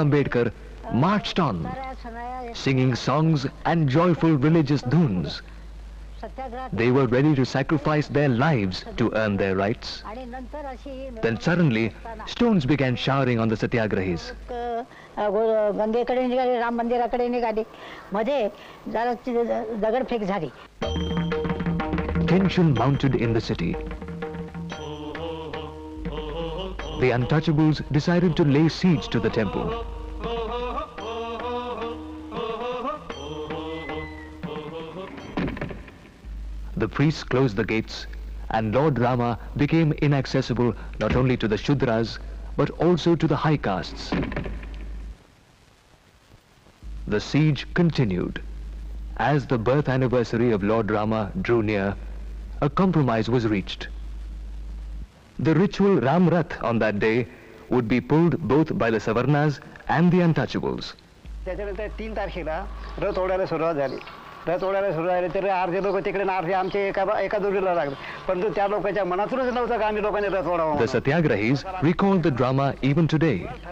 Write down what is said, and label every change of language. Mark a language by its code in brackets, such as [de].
[en] Ambedkar, marched on, singing songs and joyful religious dhuns. They were ready to sacrifice their lives to earn their rights. Then suddenly, stones began showering on the satyagrahis. [mr] गंगेकडे निघाले, राम मंदिराकडे निघाले, मध्ये जरा दगडफेक झाली. [en] Tension mounted in the city. The untouchables decided to lay siege to the temple. The priests closed the gates, and Lord Rama became inaccessible not only to the Shudras, but also to the high castes. The siege continued. As the birth anniversary of Lord Rama drew near, a compromise was reached. The ritual Ram Rath on that day would be pulled both by the Savarnas and the untouchables. [mr] त्याच्यानंतर 3 तारखेला रथ ओढायला सुरुवात झाली. रथ ओढायला सुरू झाले तर अर्धे लोक तिकडे आणि अर्धे आमचे एका जोडीला लागले, परंतु त्या लोकांच्या मनातूनच नव्हतं का आम्ही लोकांनी रथ ओढावं. [en] The Satyagrahis recalled the drama even today.